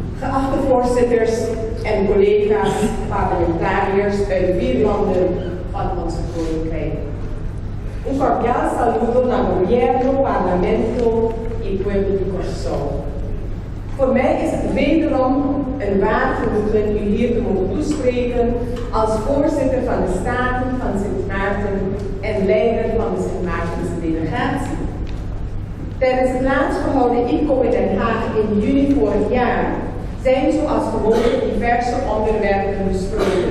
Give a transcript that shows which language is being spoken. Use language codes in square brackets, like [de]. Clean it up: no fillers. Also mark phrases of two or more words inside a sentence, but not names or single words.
[nl] Geachte voorzitters en collega's parlementariërs uit 4 landen van ons koninkrijk. [es] Un cordial saludo al gobierno, parlamento y pueblo de Curaçao. [nl] Voor mij is het wederom een waar genoegen u hier te mogen toespreken als voorzitter van de Staten van Sint Maarten en leider van de Sint Maartense delegatie. Tijdens het laatst gehouden IPCO in Den Haag in juni vorig jaar zijn zoals gewoonlijk diverse onderwerpen besproken.